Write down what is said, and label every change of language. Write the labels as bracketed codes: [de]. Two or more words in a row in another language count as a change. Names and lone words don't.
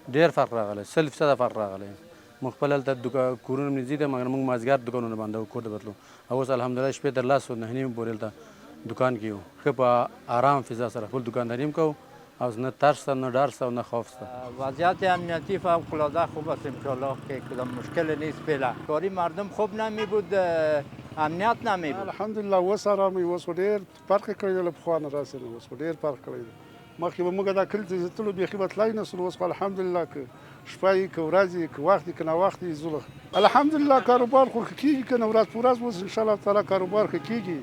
[ps] ډېر فرق راغلی، 100% فرق راغلی. موږ خپل هلته کورونه نږدې دي مګر موږ مازدیګر دوکانونه بندوو کور ته بتلو او اوس الحمدلله شپې تر 10 9 نیمې پورې هلته دکان کې یو ښه په آرام فضا سره خپل دکانداري هم کوو او نه ترس نه ډار شته نه خوف شته. [fa] وضعیت امنیتی فوق‌العاده خوب است انشاءالله که کدام مشکل نیست فعلا. کاری مردم خوب نمی بود، امنیت نمی بود. [ps] الحمدلله اوس آرامي، اوس خو ډېر فرق یې کړی دی له پخوا نه راسې نه، اوس خو ډېر فرق کړی دی. مخکې به موږ دا کلي ته چې تلو بیخي به تلای نه سو، اوس خو الحمدلله که شپه وي که ورځ وي که وخت وي که ناوخت وي ځو. الحمدلله کاروبار خو ښه کېږي که نه ورځ په ورځ اوس انشاءالله تعالی کاروبار ښه کېږي.